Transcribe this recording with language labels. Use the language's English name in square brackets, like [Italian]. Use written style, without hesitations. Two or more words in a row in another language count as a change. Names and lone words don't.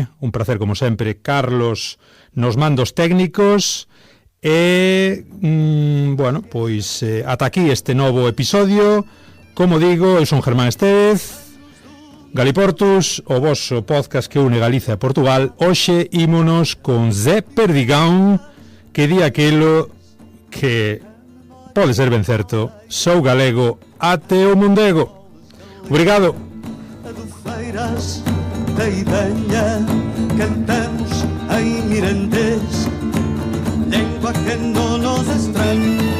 [Galician] Un placer, como sempre, Carlos nos mandos técnicos. E, bueno, pois ata aquí este novo episodio. Como digo, eu son Germán Estévez. Galiportus, o voso podcast que une Galicia e Portugal. Hoxe ímonos con Zé Perdigão, que di aquilo que pode ser ben certo: [Portuguese] sou galego até o mondego. Obrigado. Adufeiras da Idanha, cantamos em mirandês, língua que não nos estranha.